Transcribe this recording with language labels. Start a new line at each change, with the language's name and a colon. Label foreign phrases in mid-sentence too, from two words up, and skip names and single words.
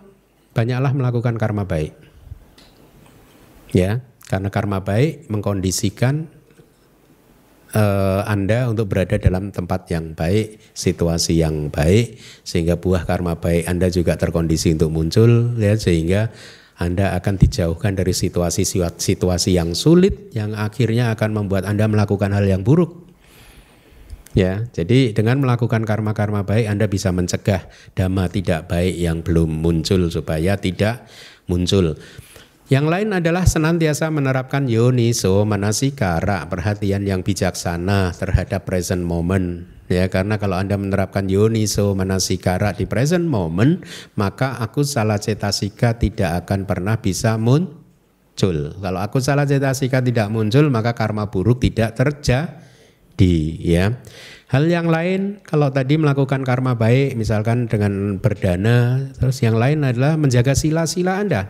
Indonesian: Banyaklah melakukan karma baik. Ya, karena karma baik mengkondisikan Anda untuk berada dalam tempat yang baik, situasi yang baik, sehingga buah karma baik Anda juga terkondisi untuk muncul, ya, sehingga Anda akan dijauhkan dari situasi yang sulit, yang akhirnya akan membuat Anda melakukan hal yang buruk. Ya, jadi dengan melakukan karma-karma baik Anda bisa mencegah dhamma tidak baik yang belum muncul supaya tidak muncul. Yang lain adalah senantiasa menerapkan
Pali: yoniso manasikara,
Indonesian: perhatian yang bijaksana terhadap
English: present moment.
Indonesian: Ya, karena kalau Anda menerapkan
Pali: yoniso manasikara
Indonesian: di
English: present moment,
Indonesian: maka
Pali: akusala cetasika
Indonesian: tidak akan pernah bisa muncul. Kalau
Pali: akusala cetasika
Indonesian: tidak muncul, maka karma buruk tidak terjadi. Ya. Hal yang lain, kalau tadi melakukan karma baik, misalkan dengan berdana, terus yang lain adalah menjaga sila-sila Anda.